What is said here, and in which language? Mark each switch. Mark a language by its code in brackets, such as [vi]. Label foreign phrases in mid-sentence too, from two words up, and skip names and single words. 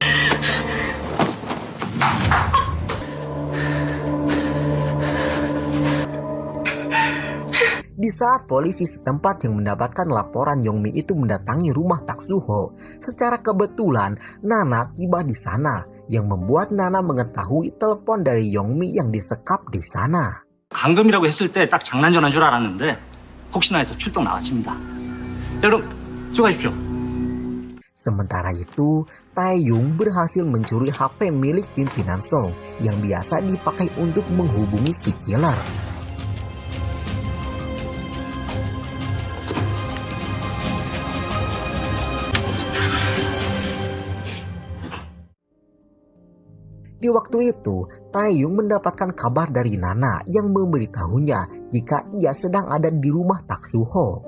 [id] Di saat polisi setempat yang mendapatkan laporan Yongmi itu mendatangi rumah Taksuho, secara kebetulan Nana tiba di sana yang membuat Nana mengetahui telepon dari Yongmi yang disekap di sana. [ko] 감금이라고 했을 때 딱 장난 전화인 줄 알았는데 혹시나 해서 출동 나왔습니다. 자, 그럼 수고하십시오. [id] Sementara itu, Taeyong berhasil mencuri HP milik pimpinan Song yang biasa dipakai untuk menghubungi si killer. Di waktu itu, Taeyong mendapatkan kabar dari Nana yang memberitahunya jika ia sedang ada di rumah Taksuho.